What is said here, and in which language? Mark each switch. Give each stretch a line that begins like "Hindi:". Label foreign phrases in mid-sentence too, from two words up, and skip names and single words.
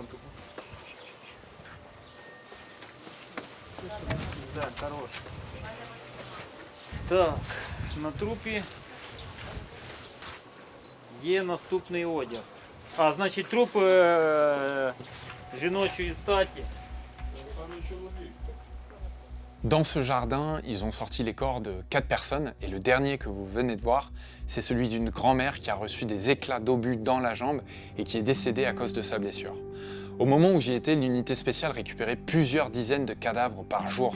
Ukrainian: Так, хорош. Так, на трупі є наступний одяг. А, значить, труп жіночої статі.
French: Dans ce jardin, ils ont sorti les corps de 4 personnes et le dernier que vous venez de voir, c'est celui d'une grand-mère qui a reçu des éclats d'obus dans la jambe et qui est décédée à cause de sa blessure. Au moment où j'y étais, l'unité spéciale récupérait plusieurs dizaines de cadavres par jour.